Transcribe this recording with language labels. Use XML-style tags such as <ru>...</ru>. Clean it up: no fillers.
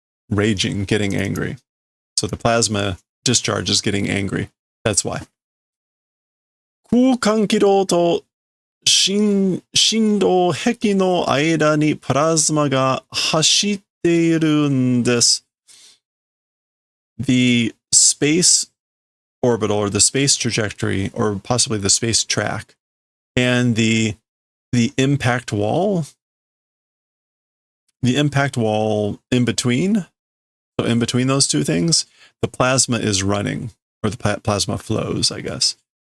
<en>Raging, getting angry. So the plasma discharge is getting angry. That's why.</en> <ja>空間軌道と振動壁の間にプラズマが走っているんです。</ja> <en>The space orbital or the space trajectory or possibly the space track and the impact wall in between, so in between those two things, the plasma is running, or the plasma flows, I guess.</en>